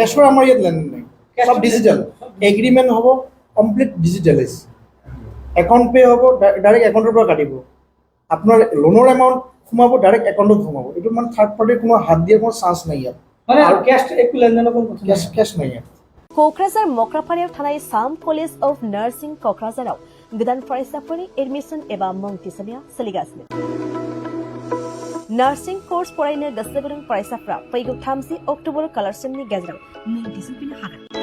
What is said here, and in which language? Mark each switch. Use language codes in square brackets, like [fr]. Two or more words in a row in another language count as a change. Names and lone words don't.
[as] কেছৰ আমাৰ ইয়াত লেনদেন নাই, চব ডিজিটেল। এগ্ৰিমেণ্ট হ'ব [en] complete digitalise, account pay' [as] হ'ব, [en] direct account [as] পৰা কাটিব। আপোনাৰ [en] loan amount [as] সোমাব, [en] direct account [as] সোমাব। এইটো মানে [en] third party [as] কোনো হাত দিয়াৰ কোনো চান্স নাই ইয়াত, মানে আৰু কেছ একো লেনদেনৰ কোনো কথা নাই। কেছ নাই ইয়াত। [brx] क'क्राझार मक्राफारियाव थानाय साम कलेज अफ नार्सिं क'क्राझाराव गोदान फरायसाफोरनि एडमिसन एबा मुं थिसननाया सोलिगासिनो। [en] nursing course [brx] फरायनो गोसो गुदुं फरायसाफ्रा फैगौ 30 अक्ट'बर खालारसिमनि गेजेराव मुं थिसनफैनो हागोन।